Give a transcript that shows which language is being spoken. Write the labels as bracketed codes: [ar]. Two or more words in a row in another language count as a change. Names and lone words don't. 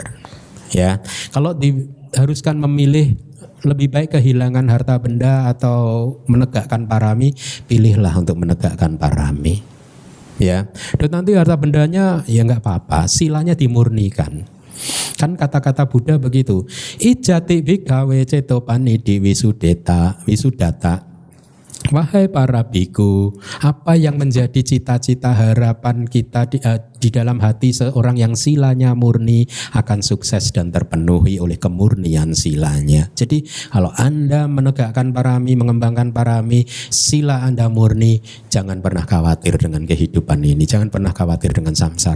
[id] Ya, kalau diharuskan memilih lebih baik kehilangan harta benda atau menegakkan parami, pilihlah untuk menegakkan parami. Ya, dan nanti harta bendanya ya nggak apa-apa, silanya dimurnikan. Kan kata-kata Buddha begitu. [pi] Ijati bhikkhave cetopani wisudata. [id] Wahai para biku, apa yang menjadi cita-cita harapan kita di dalam hati seorang yang silanya murni akan sukses dan terpenuhi oleh kemurnian silanya. Jadi kalau Anda menegakkan parami, mengembangkan parami, sila Anda murni, jangan pernah khawatir dengan kehidupan ini, jangan pernah khawatir dengan samsara.